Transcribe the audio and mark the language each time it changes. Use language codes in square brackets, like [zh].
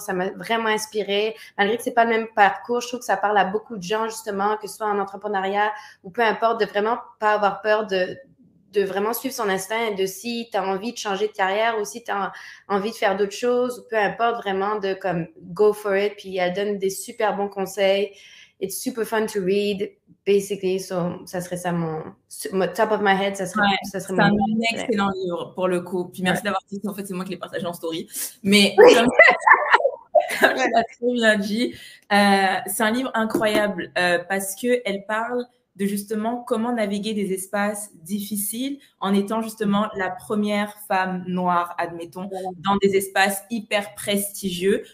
[fr] Ça m'a vraiment inspiré. Malgré que c'est pas le même parcours, je trouve que ça parle à beaucoup de gens, justement, que ce soit en entrepreneuriat ou peu importe, de vraiment pas avoir peur de vraiment suivre son instinct et de si tu as envie de changer de carrière ou si tu as envie de faire d'autres choses ou peu importe, vraiment de comme [en] go for it. [fr] Puis elle donne des super bons conseils. [en] It's super fun to read, basically. So, [fr] ça serait ça mon [en] top of my head. [fr] Ça serait c'est un excellent livre pour le coup. Puis merci d'avoir dit. En fait, c'est moi qui l'ai partagé en story. Mais comme tu l'as très bien dit, c'est un livre incroyable parce que elle parle de justement comment naviguer des espaces difficiles en étant justement la première femme noire, admettons, dans des espaces hyper prestigieux.